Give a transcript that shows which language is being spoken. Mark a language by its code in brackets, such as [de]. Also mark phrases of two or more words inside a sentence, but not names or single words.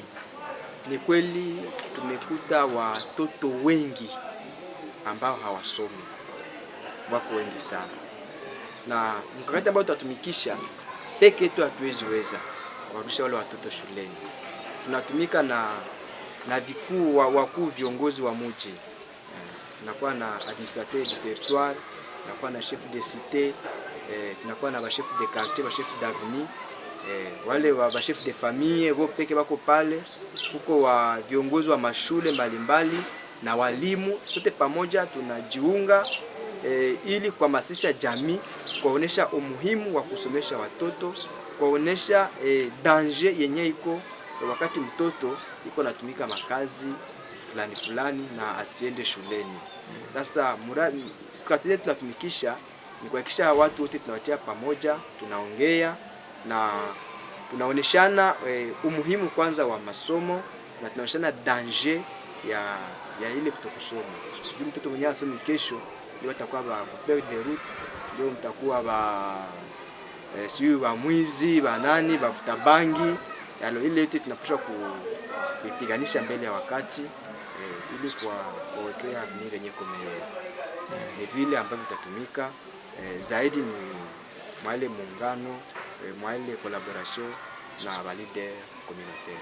[sw] Ni kweli tumekuta watoto wengi ambao hawasomi, wako wengi sana. Na mkakati ambao tutatumikisha peke yetu hatuwezi weza kurudisha wale watoto shuleni. Tunatumika na vikuu wakuu viongozi wa mji. Tunakuwa na [fr] administrateur du territoire, [sw] tunakuwa na [fr] chef de cité, [sw] tunakuwa na [fr] chef de quartier, chef d'avenue, [sw] wale wa [fr] chef de famille [sw] wao peke wako pale, huko wa viongozi wa mashule mbalimbali na walimu, sote pamoja tunajiunga ili kuhamasisha jamii, kuonesha umuhimu wa kusomesha watoto, kuonesha danger yenye iko wakati mtoto iko natumika makazi fulani na asiende shuleni. Sasa strategy tunatumikisha ni kuhakikisha watu wote tunawatia pamoja, tunaongea na tunaoneshana umuhimu kwanza wa masomo na tunaoneshana danger ya ile kutokusoma. Ndio mtoto mwenye asomi kesho ndio atakuwa ba [fr] peur de route, [sw] ndio mtakuwa siyo mwizi, nani, bavuta bangi. Yalo ile yote tunapaswa kuipiganisha mbele ya wakati ili kuwekea avenir yenye komeo. Ni vile ambavyo vitatumika zaidi ni mwale muungano, mwale collaboration na [fr] leader communautaire.